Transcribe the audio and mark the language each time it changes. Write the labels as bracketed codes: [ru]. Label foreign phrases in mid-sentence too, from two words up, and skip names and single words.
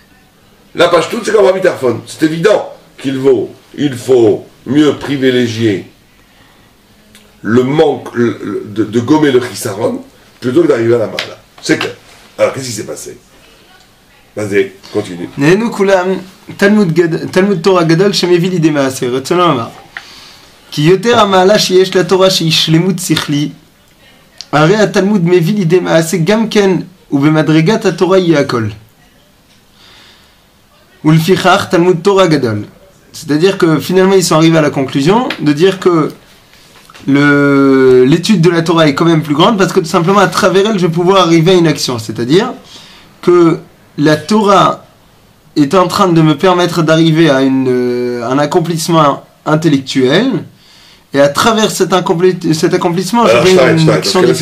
[fr] La pashtout, c'est comme Rabbi Tarfon. C'est évident il faut mieux privilégier le manque de gommer le chisaron plutôt que d'arriver à la mala. C'est clair. Alors, qu'est-ce qui s'est passé? Vas-y, continue. [he] נענו כולם תלמוד תורה גדול שמביא לידי מעשה, רצונו לומר כי יותר המעלה שיש לתורה שהיא שלמות שכלי, הרי התלמוד מביא לידי מעשה גם כן, ובמדרגת התורה יהיה הכל. ולפיכך תלמוד תורה גדול. [fr] C'est-à-dire que finalement ils sont arrivés à la conclusion de dire que l'étude de la Torah est quand même plus grande parce que tout simplement à travers elle je vais pouvoir arriver à une action. C'est-à-dire que la Torah est en train de me permettre d'arriver à un accomplissement intellectuel et à travers cet accomplissement je fais une action différente.